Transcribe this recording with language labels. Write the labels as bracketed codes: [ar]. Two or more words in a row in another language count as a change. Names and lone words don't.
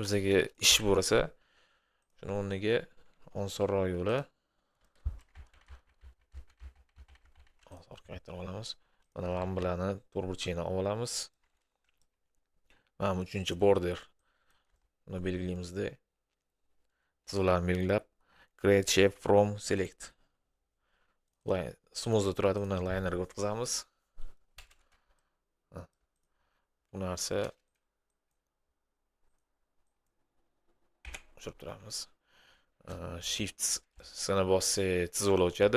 [uz] Bizga ish bo'lsa, shuni o'rniga osonroq yo'li. Orqa qaytarib olamiz. Mana bularni to'rtburchakni olamiz. Mana 3-chi border. Buni belgilaymizda. Tizimlarni belgilab, [en] create shape from select. [uz] Smoothda turadi, buni linerga o'tkazamiz. Bu narsa o'chirib turamiz. Shift sini bossak tizimlar o'chadi.